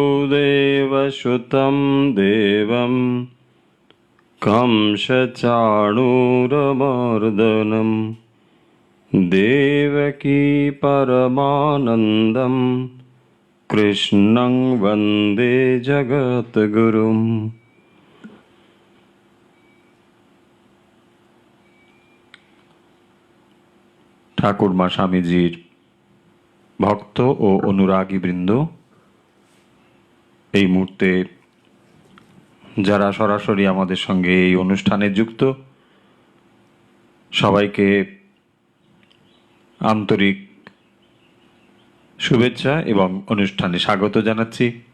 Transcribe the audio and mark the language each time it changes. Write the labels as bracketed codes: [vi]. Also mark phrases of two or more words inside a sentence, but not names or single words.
[sa] वसुदेवसुतं देवं कंसचाणूरमर्दनं देवकी परमानन्दं कृष्णं वन्दे जगद्गुरुम्। [bn] ঠাকুরমা স্বামীজির ভক্ত ও অনুরাগী বৃন্দ, এই মুহূর্তে যারা সরাসরি আমাদের সঙ্গে এই অনুষ্ঠানে যুক্ত, সবাইকে আন্তরিক শুভেচ্ছা এবং অনুষ্ঠানে স্বাগত জানাচ্ছি।